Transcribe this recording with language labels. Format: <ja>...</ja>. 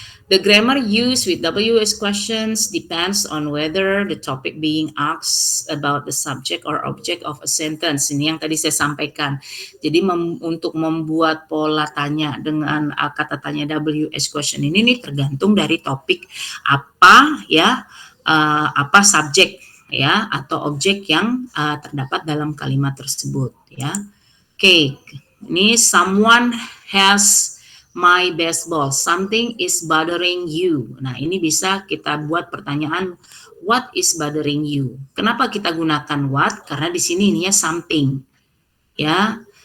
<en>The grammar used with WH questions depends on whether the topic being asked about the subject or object of a sentence.</en> <id>Ini yang tadi saya sampaikan. Jadi untuk membuat pola tanya dengan kata tanya WH question ini tergantung dari topik apa ya, apa subjek ya atau objek yang terdapat dalam kalimat tersebut ya.</id> <en>Oke, ini someone has my baseball, something is bothering you.</en> <id>Nah, ini bisa kita buat pertanyaan</id> <en>what is bothering you.</en> <id>Kenapa kita gunakan what? Karena di sini ininya something. Ya.</id>